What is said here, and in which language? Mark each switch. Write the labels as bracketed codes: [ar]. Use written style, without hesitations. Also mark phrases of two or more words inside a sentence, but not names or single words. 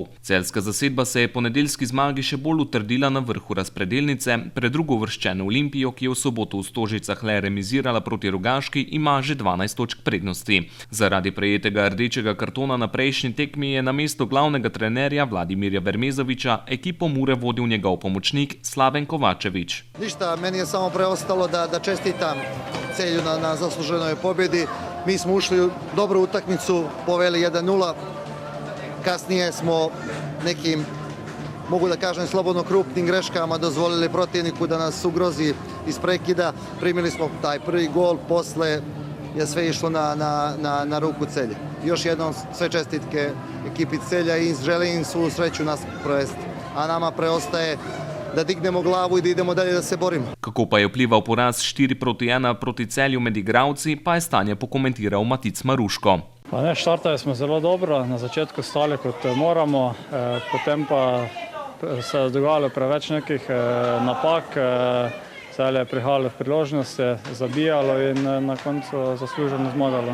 [sl] Celjska zasedba se je po nedeljski zmagi še bolj utrdila na vrhu razpredelnice, pred drugouvrščeno Olimpijo, ki je v soboto v Stožicah le remizirala proti Rogaški, ima že 12 točk prednosti. Zaradi prejetega rdečega kartona na prejšnji tekmi je na mesto glavnega trenerja Vladimirja Vermezoviča ekipo Mure vodil njegov pomočnik Slaven Kovačević. [sr] Ništa, meni je samo preostalo da čestitam Celju na zasluženoj pobjedi. Mi smo ušli u dobru utakmicu, poveli 1-0. Kasnije smo nekim, mogu da kažem slobodno krupnim greškama dozvolili protivniku da nas ugrozi iz prekida. Primili smo taj prvi gol, posle je sve išlo na ruku Celje. Još jednom sve čestitke ekipi Celja i želim svu sreću nas provesti. A nama preostaje da dignemo glavu i da idemo dalje da se borimo. [sl] Kako pa je vplival poraz 4-1 proti Celju med igralci, pa je stanje pokomentiral Matic Maruško. Štartali smo zelo dobro, na začetku stali kot moramo, potem pa se je dogajalo preveč nekih napak, Celje je prihajalo v priložnosti, zabijalo in na koncu zasluženo zmagalo.